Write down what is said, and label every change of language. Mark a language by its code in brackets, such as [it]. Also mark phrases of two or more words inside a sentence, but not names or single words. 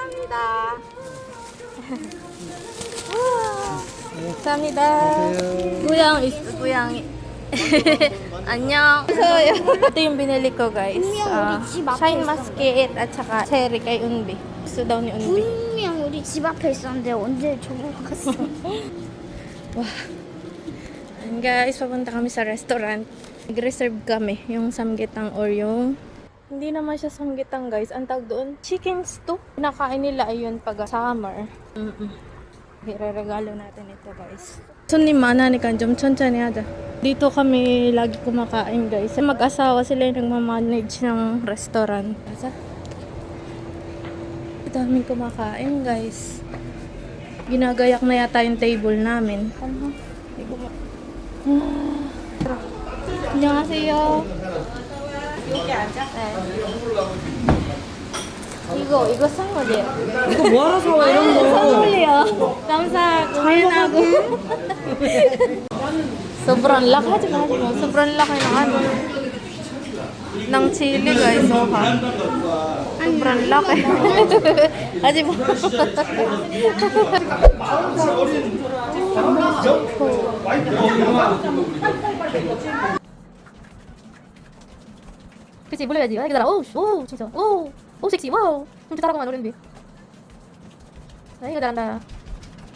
[tl] Samida. Samida. Guyang. Annyeong. So, ito yung binili ko, guys. Shine musket at saka cherry kay Unbi. Gusto daw ni Unbi. [ko] 분명 우리 집 앞에 있었는데 언제 저거 갔어? [tl] Wow. And guys, papunta kami sa restaurant. Nag-reserve kami yung samgyetang or yung... Hindi naman siya samgyetang, guys. Ang tawag doon, [en] chicken stew. [tl] Pinakain nila ayun pag summer. Re-regalo natin ito, guys. [ko] 손님 많으니까 좀 천천히 하자. [tl] Dito kami lagi kumakain, guys. Mag-asawa sila yung nagmamanage ng restaurant. Daming kumakain, guys. Ginagayak na yata yung table namin. [ko] 안녕하세요. 여기 앉아? 네. 이거 싼 거지? 이거 뭐하러 사와 이런 거? 선물이요. 감사 고민하고. [tl] Sobrang laki. Haji mo. Sobrang laki ng ano. Ng chili, guys. Oh, ha? Sobrang laki. Haji mo. [ko] 그치, 몰라야지. 아, 기다려. 오, 진짜. 오, 섹시. 와우. 좀 잘하고만, 노래인데. 아, 이거 잘한다.